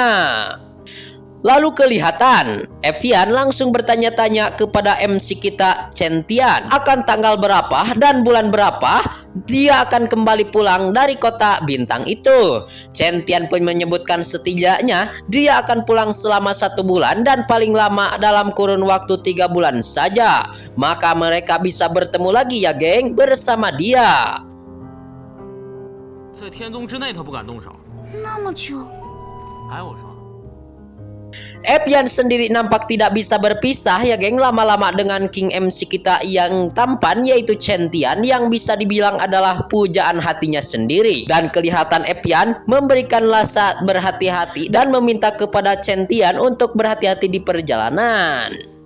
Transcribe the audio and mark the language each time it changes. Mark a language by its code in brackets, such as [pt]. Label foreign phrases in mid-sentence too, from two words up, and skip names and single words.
[id] Lalu kelihatan Evian langsung bertanya-tanya kepada MC kita Chen Tian akan tanggal berapa dan bulan berapa dia akan kembali pulang dari Kota Bintang itu. Chen Tian pun menyebutkan setidaknya dia akan pulang selama 1 bulan dan paling lama dalam kurun waktu 3 bulan saja. Maka mereka bisa bertemu lagi ya geng bersama dia. [zh] 在天宗之内，他不敢动手。那么久，哎，我说。 [id] Evian sendiri nampak tidak bisa berpisah ya geng lama-lama dengan King MC kita yang tampan yaitu Chen Tian yang bisa dibilang adalah pujaan hatinya sendiri. Dan kelihatan Evian memberikan rasa berhati-hati dan meminta kepada Chen Tian untuk berhati-hati di perjalanan.